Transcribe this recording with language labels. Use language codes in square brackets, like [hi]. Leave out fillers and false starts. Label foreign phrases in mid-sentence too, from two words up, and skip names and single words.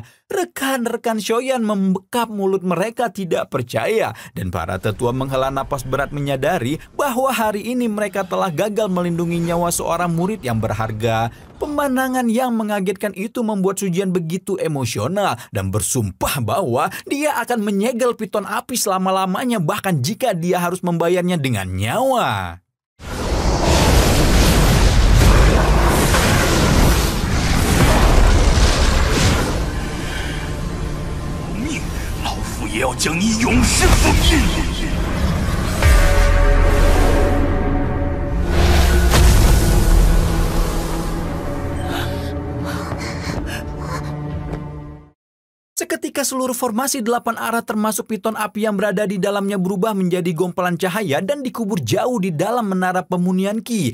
[id] Rekan-rekan Xiaoyan membekap mulut mereka tidak percaya dan para tetua menghela napas berat menyadari bahwa hari ini mereka telah gagal melindungi nyawa seorang murid yang berharga. Pemandangan yang mengagetkan itu membuat Sujian begitu emosional dan bersumpah bahwa dia akan menyegel piton api selama-lamanya bahkan jika dia harus membayarnya dengan nyawa. [zh] 命，老夫也要将你永世封印！ [id] Seketika seluruh formasi 8 arah termasuk piton api yang berada di dalamnya berubah menjadi gumpalan cahaya dan dikubur jauh di dalam menara pemunian Qi.